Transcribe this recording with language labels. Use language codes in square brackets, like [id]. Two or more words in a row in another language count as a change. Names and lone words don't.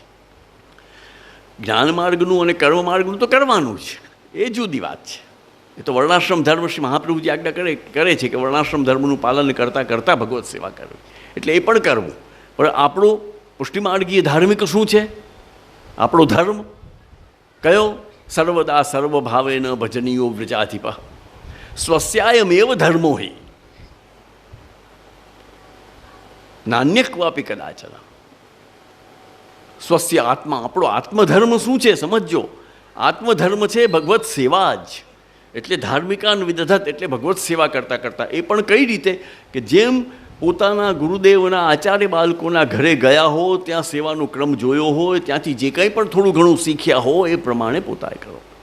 [gu] જ્ઞાન માર્ગનું અને કર્મ માર્ગનું તો કરવાનું છે, એ જુદી વાત છે. એ તો વર્ણાશ્રમ ધર્મ શ્રી મહાપ્રભુજી આજ્ઞા કરે છે કે વર્ણાશ્રમ ધર્મનું પાલન કરતાં કરતાં ભગવત સેવા કરવી, એટલે એ પણ કરવું. પણ આપણું પુષ્ટિમાર્ગીય ધાર્મિક શું છે? આપણો ધર્મ કયો? [sa] સર્વદા સર્વભાવેન ભજનીયો વ્રજાધિપ, સ્વસ્યાયમેવ ધર્મો હિ નાન્ય ક્વાપી કદાચન. [gu] સ્વસ્ય આત્મા, આપણો આત્મધર્મ શું છે સમજો. આત્મધર્મ છે ભગવત સેવા જ. એટલે [sa] ધાર્મિકાન વિદધત [gu] એટલે ભગવત સેવા કરતાં કરતાં, એ પણ કઈ રીતે કે જેમ પોતાના ગુરુદેવના આચાર્ય બાળકોના ઘરે ગયા હો, ત્યાં સેવાનો ક્રમ જોયો હોય, ત્યાંથી જે કંઈ પણ થોડું ઘણું શીખ્યા હો, એ પ્રમાણે પોતાએ કરો.